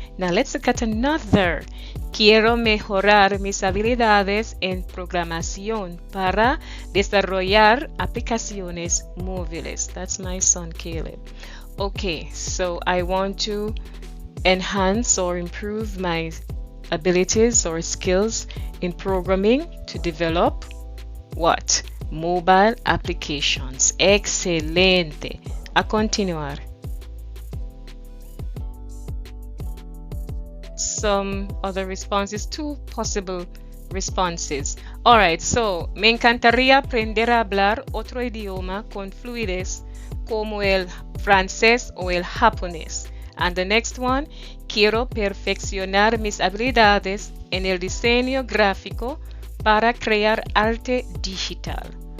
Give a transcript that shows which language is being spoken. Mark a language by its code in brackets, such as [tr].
[en] Now let's look at another. [es] Quiero mejorar mis habilidades en programación para desarrollar aplicaciones móviles. [en] That's my son Caleb. Okay, so I want to enhance or improve my abilities or skills in programming to develop what? Mobile applications. [es] Excelente. A continuar. [en] Some other responses, two possible responses. All right, so [es] me encantaría aprender a hablar otro idioma con fluidez como el francés o el japonés. [en] And the next one, [es] quiero perfeccionar mis habilidades en el diseño gráfico para crear arte digital.